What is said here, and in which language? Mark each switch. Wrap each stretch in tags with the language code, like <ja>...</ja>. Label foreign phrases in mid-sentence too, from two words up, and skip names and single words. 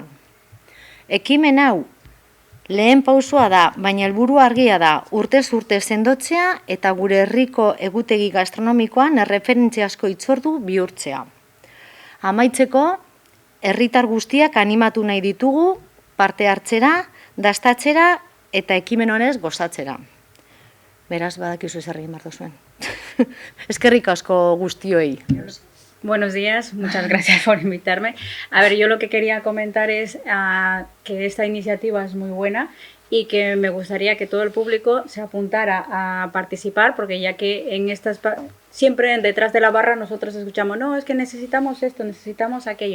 <eu>Ekimen hau lehen pausoa da, baina helburu argia da urtez urte sendotzea eta gure herriko egutegi gastronomikoan erreferentziazko hitzordu bihurtzea. Amaitzeko, herritar guztiak animatu nahi ditugu parte hartzera, dastatzera eta ekimen honez gozatzera. Beraz, badakizu zer egin behar duzuen. Eskerrik asko guztioi.</eu> <es>Buenos días, muchas gracias por invitarme. A ver, yo lo que quería comentar es que esta iniciativa es muy buena y que me gustaría que todo el público se apuntara a participar, porque ya que en estas siempre detrás de la barra nosotros escuchamos, no, es que necesitamos esto, necesitamos aquello.</es>